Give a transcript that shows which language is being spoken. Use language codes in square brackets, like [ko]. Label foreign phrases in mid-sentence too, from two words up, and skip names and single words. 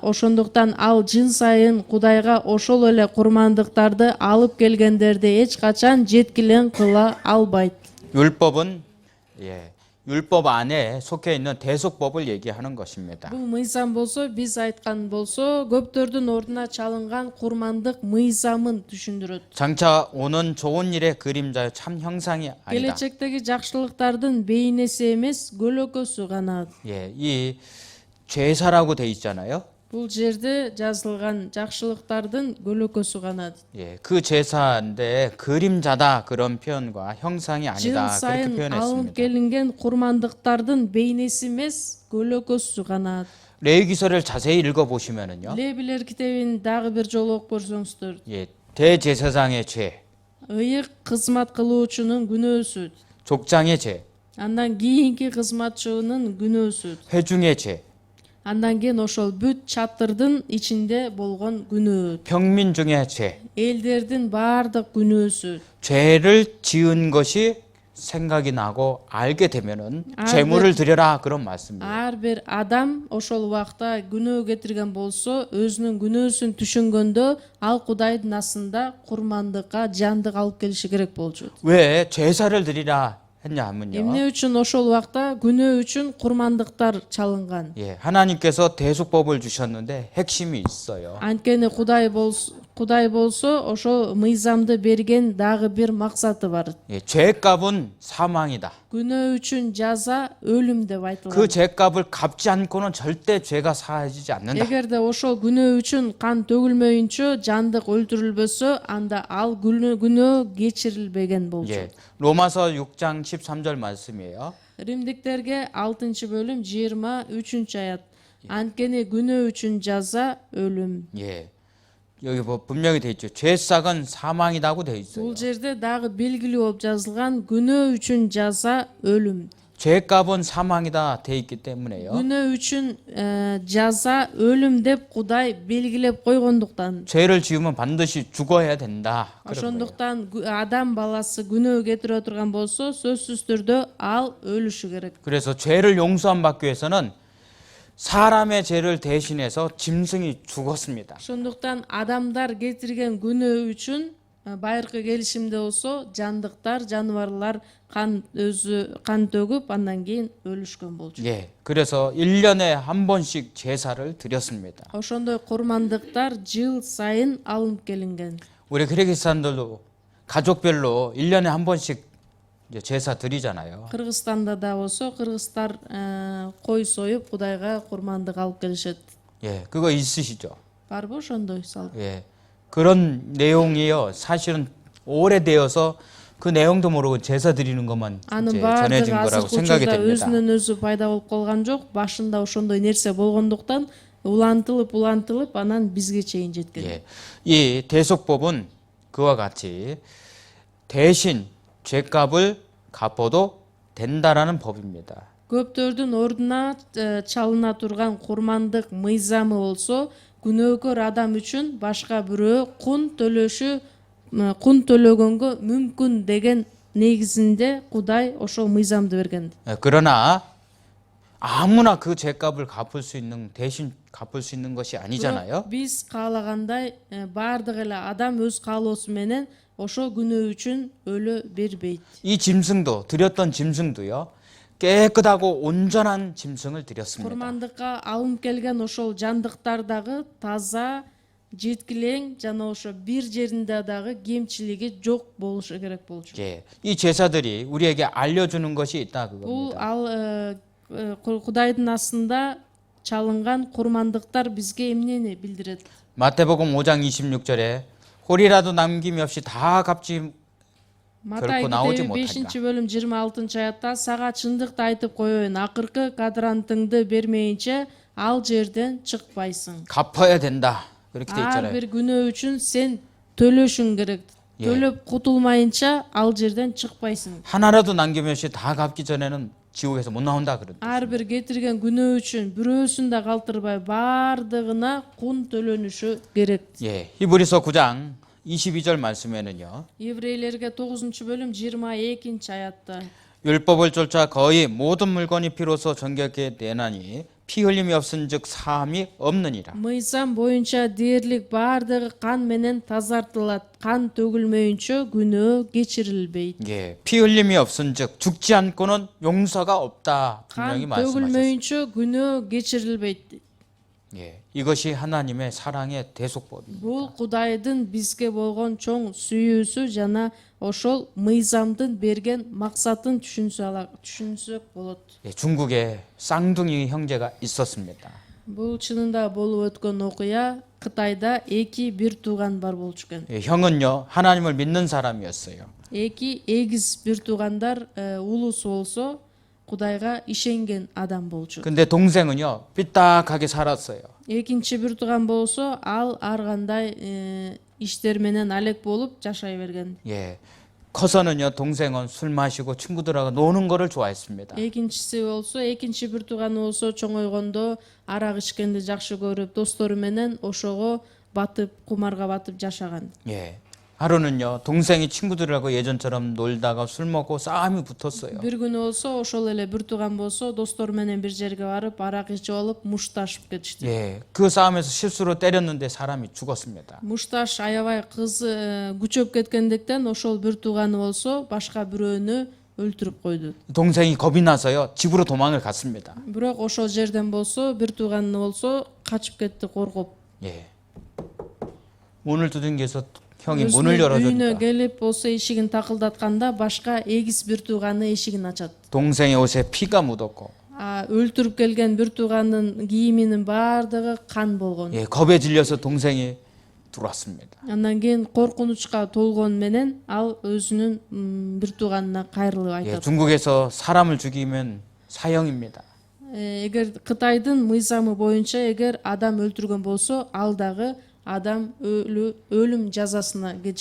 [ky] Ошондуктан ал жыл сайын Кудайга ошол эле курмандыктарды алып келгендерди эч качан жеткилен кыла албайт. [ko] 율법은 율법 안에 속해 있는 대속법을 얘기하는 것입니다. [ky] Бул мыйзам болсо, биз айткан болсо, көптөрдүн ордуна чалынган курмандык мыйзамын түшүндүрөт. [ko] 장차 오는 좋은 일의 그림자요 참 형상이 아니다. [ky] Келечектеги жакшылыктардын бейнеси эмес, көлөкөсү гана. [ko] 예, 이 죄사라고 돼 있잖아요. [ky] Бул жерде жазылган жакшылыктардын көлөкөсү гана. [ko] 예, 그 제사인데 그림자다 그런 표현과 형상이 [ky] Жыл [ko] 아니다 그렇게 [ky] сайын алынып [ko] 표현했습니다. [ky] келинген курмандыктардын бейнеси эмес, көлөкөсү гана. [ko] 레위기서를 자세히 읽어 보시면은요. [ky] Лебилер китебин дагы бир жолу окуп көрсөңүздөр, [ko] 예, 대제사장의 죄, [ky] ыйык кызмат кылуучунун күнөөсү, [ko] 족장의 죄, [ky] андан кийинки кызматчынын күнөөсү, [ko] 회중의 죄, [ky] андан кийин ошол бүт чатырдын ичинде болгон күнөө, [ko] 평민 중의 죄, [ky] элдердин баардык күнөөсү, [ko] 죄를 지은 것이 생각이 나고 알게 되면은 제물을 드려라 그런 말씀이에요. [ky] ар бир адам ошол убакта күнөө кетирген болсо, өзүнүн күнөөсүн түшүнгөндө ал Кудайдын асында курмандыкка жандык алып келиши керек болчу. [ko] 왜 제사를 드리라 했냐 하면요. [ky] Эмне үчүн ошол убакта күнөө үчүн курмандыктар чалынган? [ko] 예, 하나님께서 대속법을 주셨는데 핵심이 있어요. [ky] Анткени Кудай болсо ошол мыйзамды берген дагы бир максаты бар. [ko] 예, 죄값은 사망이다. [ky] Күнөө үчүн жаза өлүм деп айтылган. [ko] 그 죄값을 갚지 않고는 절대 죄가 사해지지 않는다. [ky] Эгерде ошол күнөө үчүн кан төгүлмөйүнчө жандык өлтүрүлбөсө, анда ал күнөө кечирилбеген болчу. [ko] 예, 로마서 6장 13절 말씀이에요. [ky] Римдиктерге 6 бөлүм 23 аят. Анткени күнөө үчүн жаза өлүм. [ko] 예, 여기 뭐 분명히 돼 있죠. 죄싹은 사망이라고 돼 있어요. [ky] Бул жерде дагы белгилүү болуп жазылган күнөө үчүн жаза өлүм. [ko] 죄값은 사망이다 돼 있기 때문에요. [ky] Күнөө үчүн жаза өлүм деп Кудай белгилеп койгондуктан, [ko] 죄를 지으면 반드시 죽어야 된다. 그런 거예요. [ky] ошондуктан адам баласы күнөө кетире турган болсо, сөзсүз түрдө ал өлүшү керек. [ko] 그래서 죄를 용서함 받기 위해서는 사람의 죄를 대신해서 짐승이 죽었습니다. [ky] Ошондуктан адамдар кетирген күнөө үчүн байыркы келишимде болсо, жандыктар, жаныбарлар кан төгүп, андан кийин өлүшкөн болчу. [ko] 예, 그래서 1년에 한 번씩 제사를 드렸습니다. [ky] Ошондой курмандыктар жыл сайын алынып келинген. [ko] 우리 그리스도인들도 가족별로 1년에 한 번씩 이제 제사 드리잖아요. [ky] Кыргызстанда да болсо, кыргыздар кой союп Кудайга курмандык алып келишет. [ko] 예, 그거 있으시죠? [ky] Барбы ошондой салт? [ko] 예, 그런 내용이요. 사실은 오래되어서 그 내용도 모르고 제사 드리는 것만 [ky] Анын [ko] 이제 [ky] баардыгы [ko] 전해진 거라고 생각이 [ky] азыркы учурда [ko] 됩니다. [ky] өзүнөн өзү пайда болуп калган жок. Башында ошондой нерсе болгондуктан улантылып анан бизге чейин жеткен. [ko] 예, 이 대속법은 그와 같이 대신 죄값을 갚아도 된다라는 법입니다. [ky] Көптөрдүн ордуна чалына турган курмандык мыйзамы болсо, күнөөкөр адам үчүн башка бирөө кун төлөгөнгө мүмкүн деген негизинде Кудай ошол мыйзамды берген. [ko] 그러나 아무나 그 죄값을 갚을 수 있는 대신 갚을 수 있는 것이 아니잖아요. [ky] биз каалагандай баардык эле адам өз каалоосу менен ошол күнөө үчүн өлө бербейт. [ko] 이 짐승도 드렸던 짐승도요. 깨끗하고 온전한 짐승을 드렸습니다. [ky] Курмандыкка алынып келген ошол жандыктар дагы таза, жеткилең жана ошо бир жеринде дагы кемчилиги жок болушу керек болчу. [ko] 예, 이 제사들이 우리에게 알려주는 것이 있다 [ky] Бул [ko] 그겁니다. [ky] Кудайдын астында чалынган курмандыктар бизге эмнени билдирет? [ko] 마태복음 5장 26절에 홀이라도 남김이 없이 다 갚지 [ky] Матай [ko] 결코 나오지 [ky] китеби [ko] 못하리라. [ky] 5-бөлүм 26-аятта сага чындыкты айтып коеюн, акыркы кадрантыңды бермейинче ал жерден чыкпайсың. [ko] 갚아야 된다. 그렇게 돼 [ky] Ар [ko] 있잖아요. [ky] бир күнөө үчүн сен төлөшүң керек. төлөп кутулмайынча ал жерден чыкпайсың. [ko] 하나라도 남김없이 다 갚기 전에는 지옥에서 못 나온다 그러죠. [ky] Ар бир кетирген күнөө үчүн бирөөсүн да калтырбай баардыгына кун төлөнүшү керек. [ko] 예, 히브리서 9장 22절 말씀에는요. [ky] Еврейлерге 9-бөлүм 22-аятта [ko] 율법을 쫓아 거의 모든 물건이 피로써 정결케 되나니 피 흘림이 없은즉 사함이 없느니라. [ky] мыйзам боюнча дээрлик баардыгы кан менен тазартылат. Кан төгүлмөйүнчө күнөө кечирилбейт. [ko] 예, 피 흘림이 없은즉 죽지 않고는 용서가 없다. 분명히 [ky] қан [ko] 말씀하셨습니다. [ky] төгүлмөйүнчө күнөө кечирилбейт. [ko] 예, 이것이 하나님의 사랑의 대속법입니다. [ky] Бул Кудайдын бизге болгон чоң сүйүүсү жана ошол мыйзамдын берген максатын түшүнсөк болот. [ko] 예, 중국에 쌍둥이 형제가 있었습니다. [ky] Бул чынында болуп өткөн окуя. Кытайда эки бир тууган бар болчу экен. [ko] 예, 형은요 하나님을 믿는 사람이었어요. [ky] Эки эгиз бир туугандар улусу болсо Кудайга ишенген адам болчу. [ko] 근데 동생은요 삐딱하게 살았어요. [ky] Экинчи бир тууган болсо ал ар кандай иштер менен алек болуп жашай берген. [ko] 예, 커서는요 동생은 술 마시고 친구들하고 노는 거를 좋아했습니다. [ky] Экинчиси болсо, экинчи бир тууганы болсо чоңойгондо арак ичкенди жакшы көрүп, достору менен ошого батып, кумарга батып жашаган. [ko] 예, 하루는요 동생이 친구들하고 예전처럼 놀다가 술 먹고 싸움이 붙었어요. [ky] Бир күнү болсо, ошол эле бир тууган болсо, достору менен бир жерге барып, арак ичип алып, мушташып кетишти. [ko] 예, 그 싸움에서 실수로 때렸는데 사람이 죽었습니다. [ky] Мушташ аябай кыз күчөп кеткендиктен ошол бир тууганы болсо, башка бирөөнү өлтүрүп койду. [ko] 동생이 겁이 나서요 집으로 도망을 갔습니다. [ky] Бирок ошол жерден болсо, бир тууганы болсо, качып кетти коркуп. [ko] 예, 문을 두들겨서 형이 [ky] Өзүнүн [ko] 문을 [ky] үйүнө [ko] 열어줍니다. [ky] келип болсо эшигин такылдатканда башка эгиз бир тууганы эшигин ачат. [ko] 동생의 옷에 피가 묻었고, [ky] Өлтүрүп келген бир тууганын кийиминин баардыгы кан болгон. [ko] 예, 겁에 질려서 동생이 들어왔습니다. [ky] Андан кийин коркунучка толгон менен ал өзүнүн бир тууганына кайрылып [ko] 예, [ky] айтат. [ko] 중국에서 사람을 죽이면 사형입니다. [ky] Эгер Кытайдын мыйзамы боюнча эгер адам өлтүргөн болсо, ал дагы адам өлүм жазасына кетиши керек.